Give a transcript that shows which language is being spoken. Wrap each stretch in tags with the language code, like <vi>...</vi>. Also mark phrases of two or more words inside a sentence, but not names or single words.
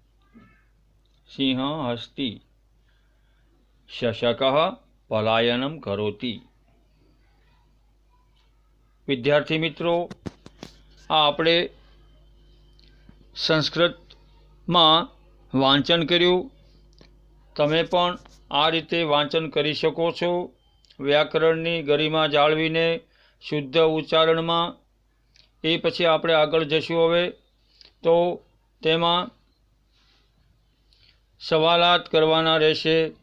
<sa>सिंहः हसति। शशकः पलायनं करोति।</sa> <gu>વિદ્યાર્થી મિત્રો, આપણે संस्कृतમાં વાંચન કર્યું। તમે પણ આ રીતે વાંચન કરી શકો છો। વ્યાકરણની ગરિમા જાળવીને શુદ્ધ ઉચ્ચારણમાં। એ પછી આપણે આગળ જશું। હવે તો તેમાં સવાલાત કરવાના રહેશે।</gu>